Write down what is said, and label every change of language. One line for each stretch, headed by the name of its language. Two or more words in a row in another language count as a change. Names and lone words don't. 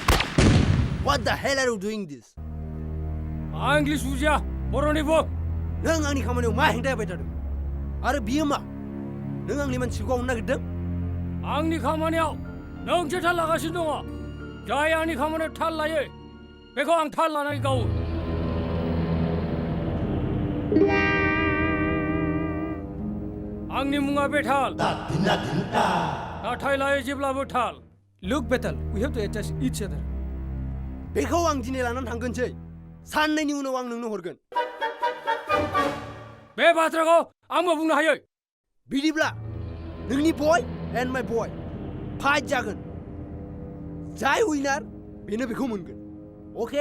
English: What the hell are you doing this?
Bodo: आं इंग्लिश बुजिया बर'नि बुं नों आंनि खामानियाव मा हेंथा होबाय थादों आरो बियो मा नों आंनि मानसिखौ गावनो नागिरदों आंनि खामानियाव नोंसो थाल लागासिनो दङ जाय आंनि खामानियाव थाल लायो बेखौ आं थाल लानानै गावो आंनि मुङा बेताल नाथाय लायो जेब्लाबो थाल
English: Look Betal, we have to attach each other.
Bodo: बेखौ आं दिनै लानानै थांगोनसै साननैनि उनाव आं नोंनो हरगोन बे बाथ्राखौ आंबो बुंनो हायो बिदिब्ला नोंनि
English: boy and my boy fight
Bodo: जागोन जाय उइनार बेनो बेखौ मोनगोन अके